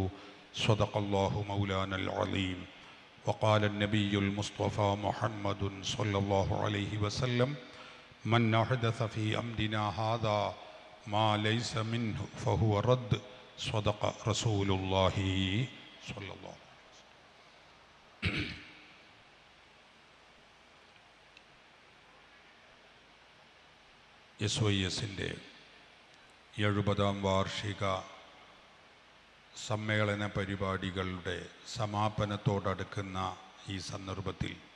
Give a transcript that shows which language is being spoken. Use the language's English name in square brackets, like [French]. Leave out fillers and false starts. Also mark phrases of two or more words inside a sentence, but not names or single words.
[Arabic] صدق الله مولانا العظيم. وقال النبي المصطفى محمد صلى الله عليه وسلم: من أحدث في أمرنا هذا ما ليس منه فهو رد. صدق رسول الله صلى الله عليه وسلم. [Malayalam] SYSൻ്റെ 70-ാം വാർഷിക സമ്മേളന പരിപാടികളുടെ സമാപനത്തോടടുക്കുന്ന ഈ സന്ദർഭത്തിൽ